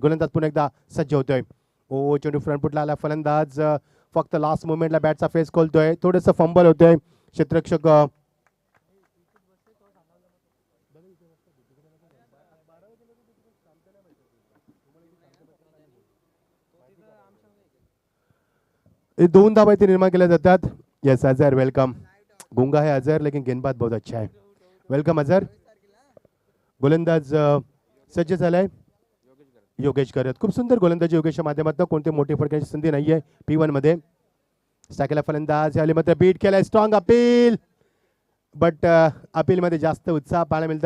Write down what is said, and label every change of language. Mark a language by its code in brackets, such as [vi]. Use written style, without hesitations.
[mr] गोलंदाज पुन्हा एकदा सज्ज होतोय. ओ चेंडू फ्रंटफुटला आला. फलंदाज फक्त लास्ट मुवमेंटला बॅटचा फेस खोलतोय. थोडंसं फंबल होतोय. क्षेत्ररक्षक दोन धावा इथे निर्माण केल्या जातात. [en] Yes Azhar welcome. [hi] गुंगा है अजहर लेकिन गेंदबाज बहुत अच्छा है. [en] Welcome Azhar. [mr] गोलंदाज सज्ज झालाय योगेश करत. खूप सुंदर गोलंदाजी योगेशच्या माध्यमातून. कोणते मोठे फटक्याची संधी नाहीये P1 मध्ये. टाकेला फलंदाज यावेळी मात्र बीट केलाय. [en] strong appeal but appeal [mr] मध्ये जास्त उत्साह पाहायला मिळतो.